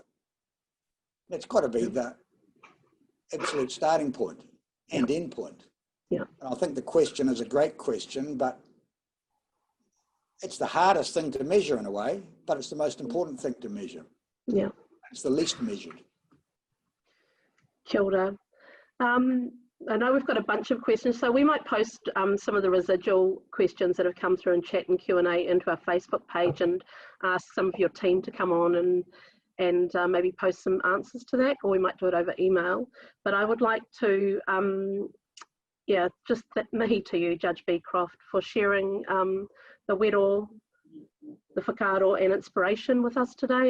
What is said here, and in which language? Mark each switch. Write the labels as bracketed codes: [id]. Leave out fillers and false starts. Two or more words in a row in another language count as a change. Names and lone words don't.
[en] That's got to be the absolute starting point and end point. Yeah. I think the question is a great question, but it's the hardest thing to measure in a way, but it's the most important thing to measure. Yeah. It's the least measured. [mi] Kia ora. [en] I know we've got a bunch of questions, so we might post some of the residual questions that have come through in chat and Q&A into our Facebook page and ask some of your team to come on and maybe post some answers to that, or we might do it over email. But I would like to, just mihi to you, Judge Beecroft, for sharing the wero, the whakaaro and inspiration with us today.